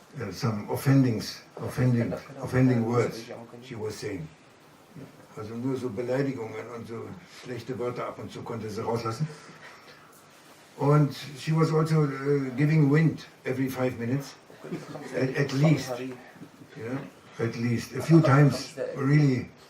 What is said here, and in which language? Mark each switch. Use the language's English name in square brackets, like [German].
[English] Some offending words she was saying. [German] Also nur so Beleidigungen und so schlechte Wörter ab und zu konnte sie rauslassen. [English] Und she was also giving wind every 5 minutes, at least. Yeah, at least. A few times really